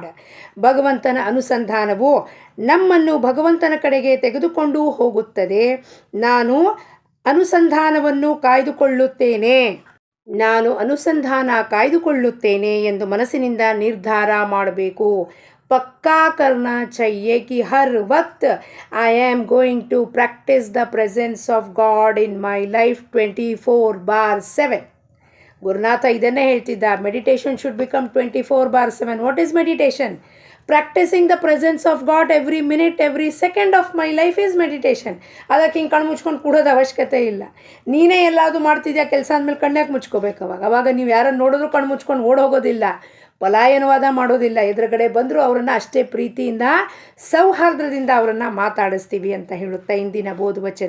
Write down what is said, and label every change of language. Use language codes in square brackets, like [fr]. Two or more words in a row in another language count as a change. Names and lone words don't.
[kn] ಭಗವಂತನ ಅನುಸಂಧಾನವು ನಮ್ಮನ್ನು ಭಗವಂತನ ಕಡೆಗೆ ತೆಗೆದುಕೊಂಡು ಹೋಗುತ್ತದೆ. ನಾನು ಅನುಸಂಧಾನ ಕಾಯ್ದುಕೊಳ್ಳುತ್ತೇನೆ ಎಂದು ಮನಸ್ಸಿನಿಂದ ನಿರ್ಧಾರ ಮಾಡಬೇಕು. [hi] पक्का करना चाहिए कि हर वक्त [en] I am going to practice the presence of God in my life 24/7. [kn] ಗುರುನಾಥ ಇದನ್ನೇ ಹೇಳ್ತಿದ್ದ, [en] meditation should become 24/7. What is meditation? Practicing the presence of God every minute, every second of my life is meditation. [kn] ಅದಕ್ಕೆ ಹಿಂಗೆ ಕಣ್ಣು ಮುಚ್ಕೊಂಡು ಕೂಡೋದು ಅವಶ್ಯಕತೆ ಇಲ್ಲ. ನೀನೇ ಎಲ್ಲಾದರೂ ಮಾಡ್ತಿದ್ಯಾ ಕೆಲಸ ಅಂದಮೇಲೆ ಕಣ್ಣಾಕೆ ಮುಚ್ಕೋಬೇಕು. ಅವಾಗ ನೀವು ಯಾರನ್ನು ನೋಡಿದ್ರು ಕಣ್ಣು ಮುಚ್ಕೊಂಡು ಓಡೋಗೋದಿಲ್ಲ. ಪಲಾಯನವಾದ ಮಾಡೋದಿಲ್ಲ. ಎದುರುಗಡೆ ಬಂದರೂ ಅವರನ್ನು ಅಷ್ಟೇ ಪ್ರೀತಿಯಿಂದ ಸೌಹಾರ್ದದಿಂದ ಅವರನ್ನು ಮಾತಾಡಿಸ್ತೀವಿ ಅಂತ ಹೇಳುತ್ತಾ ಇಂದಿನ ಬೋಧವಚನ.